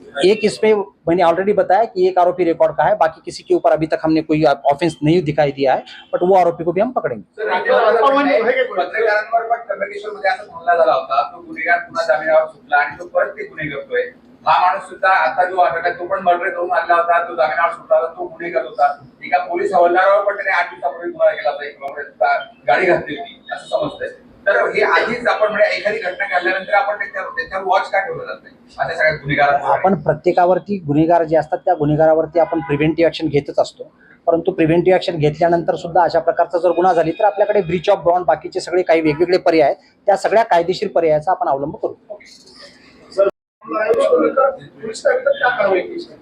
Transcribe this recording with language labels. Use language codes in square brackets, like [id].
[hi] एक इसमें मैंने ऑलरेडी बताया कि एक आरोपी रिकॉर्ड का है, बाकी किसी के ऊपर अभी तक हमने कोई ऑफेंस नहीं दिखाई दिया है बट वो आरोपी को भी हम पकड़ेंगे. [mr] पत्रकारांवर पण त्र्यंबकेश्वरमध्ये असा हमला झाला होता, तो गुन्हेगार पुन्हा जामिनावर सुटला आणि तो परत ते गुन्हे करतोय. हा माणूस सुद्धा आता जो अटक आहे तो पण मर्डर करून आणला होता, तो जामिनावर सुटला होता, तो गुन्हेगार होता. एका पोलीस हवालदारावर पण त्याने 8 दिवसापूर्वी गुन्हा केला होता, एक काँग्रेसचा गाडी घातली होती असं समजतंय. तर हे आधीच आपण म्हणजे एखादी घटना घडल्यानंतर आपण त्याच्यावर वॉच का ठेवलं जात नाही अशा सगळ्या गुन्हेगारांवर? आपण प्रत्येकावरती गुन्हेगार जे असतात त्या गुन्हेगारावरती आपण प्रिव्हेंटिव्ह ऍक्शन घेतच असतो. परंतु प्रिव्हेंटिव्ह ऍक्शन घेतल्यानंतर सुद्धा अशा प्रकारचा जर गुन्हा झाली तर आपल्याकडे ब्रीच ऑफ बॉन्ड बाकीचे सगळे काही वेगवेगळे पर्याय आहेत. त्या सगळ्या कायदेशीर पर्यायाचा आपण अवलंब करू. [hi] पुलिस ने अभी तक क्या कार्रवाई की?